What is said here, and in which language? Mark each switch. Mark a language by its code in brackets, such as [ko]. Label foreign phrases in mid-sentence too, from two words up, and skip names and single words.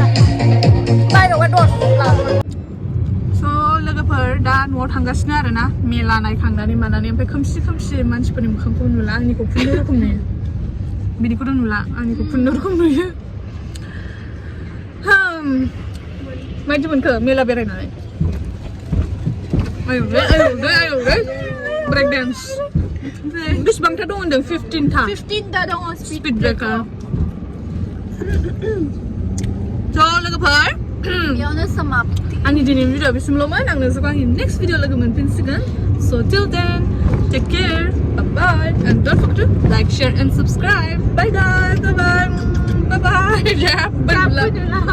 [brx] बाहेरायावहाय 10 लागोन स' लोगोफोर दा न'आव थांगासिनो आरोना मेला नायखांनानै मानानै ओमफ्राय खोमसि मानसिफोरनि मोखांखौ नुला आंनिखौ फुननो रोखोम नुयो बिनिखौथ' नुला आंनिखौ फुननो रोखोम नुयो माबायदि मोनखो मेला बेरायनानै आयौ [en] break dance [brx] बेसेबांथा दं होनदों 15था दङ [en] speed breaker [brx] ज' लोगोफोर बेयावनो समाप्ति आंनि दिनैनि भिडिअ बेसिमल'मोन आं नोंसोरखौ आंनि [en] next video [brx] लोगो मोनफिनसिगोन [en] so till then take care bye and don't forget to like share and subscribe bye guys bye bye yeah bye